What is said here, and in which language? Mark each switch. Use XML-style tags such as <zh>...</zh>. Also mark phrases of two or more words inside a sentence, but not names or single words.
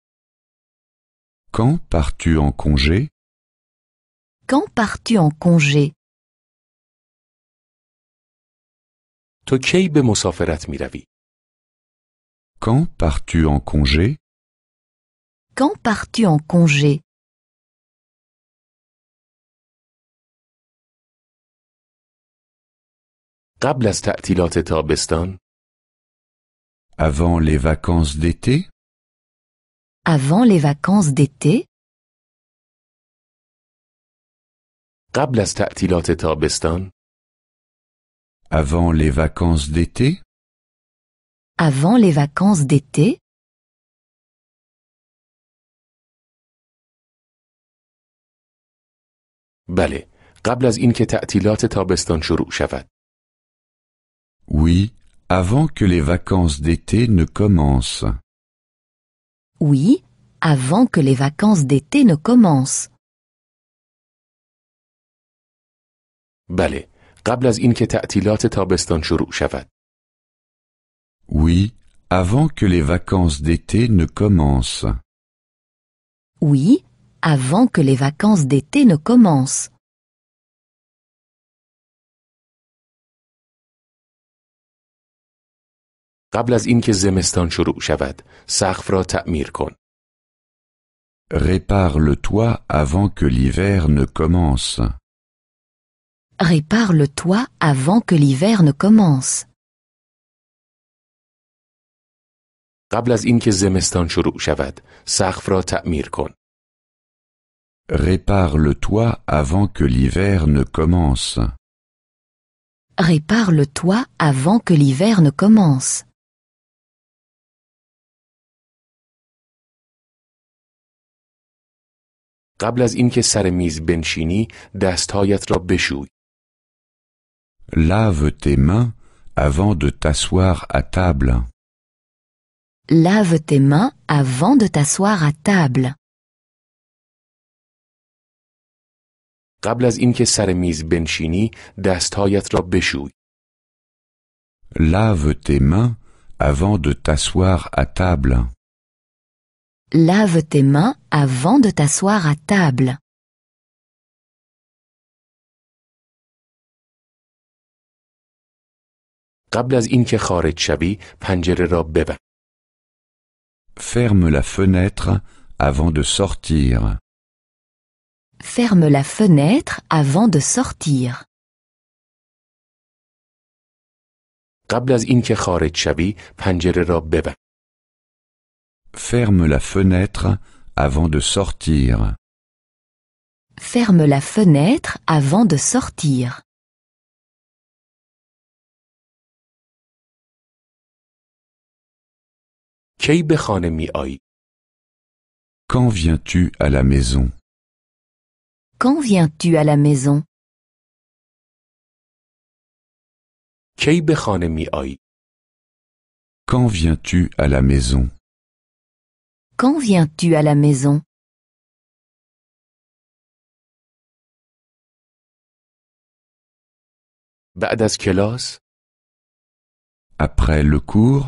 <fr>Quand pars-tu en congé? Quand pars-tu en congé?</fr> <fa>تو کی به مسافرت می روی؟</fa> <fr>Quand pars-tu en congé? Quand pars-tu en congé?</fr> <fa>قبل از تعطیلات تابستان؟</fa> <fr>Avant les vacances d'été? Avant les vacances d'été?</fr> <fa>قبل از تعطیلات تابستان؟</fa> <fr>Avant les vacances d'été? Avant les vacances d'été?</fr> <fa>بله، قبل از اینکه تعطیلات تابستان شروع شود.</fa> <fr>Oui, avant que les vacances d'été ne commencent. Oui, avant que les vacances d'été ne commencent.</fr> <fa>بله، قبل از اینکه تعطیلات تابستان شروع شود.</fa> <fr>Oui, avant que les vacances d'été ne commencent. Oui, avant que les vacances d'été ne commencent.</fr> <fa>قبل از اینکه زمستان شروع شود، سقف را تعمیر کن.</fa> <fr>Répare le toit avant que l'hiver ne commence. Répare le toit avant que l'hiver ne commence.</fr> <fa>قبل از اینکه زمستان شروع شود، سقف را تعمیر کن.</fa> <fr>Répare le toit avant que l'hiver ne commence. Répare le toit avant que l'hiver ne commence.</fr> <fa>قبل از اینکه سر میز بنشینی، دستهایت را بشوی.</fa> <fr>Lave tes mains avant de t'asseoir à table. Lave tes mains avant de t'asseoir à table.</fr> <fa>قبل از اینکه سر میز بنشینی، دستهایت را بشوی.</fa> <fr>Lave tes mains avant de t'asseoir à table. Lave tes mains avant de t'asseoir à table.</fr> <fa>قبل از اینکه خارج شوی، پنجره را ببند.</fa> <fr>Ferme la fenêtre avant de sortir. Ferme la fenêtre avant de sortir.</fr> <fa>قبل از اینکه خارج شوی، پنجره را ببند.</fa> <fr>Ferme la fenêtre avant de sortir. Ferme la fenêtre avant de sortir.</fr> <fa>کی به خانه می آیی؟</fa> <fr>Quand viens-tu à la maison? Quand viens-tu à la maison?</fr> <fa>کی به خانه می آیی؟</fa> <fr>Quand viens-tu à la maison? Quand viens-tu à la maison?</fr> <fa>بعد از کلاس؟</fa> <fr>Après le cours?</fr>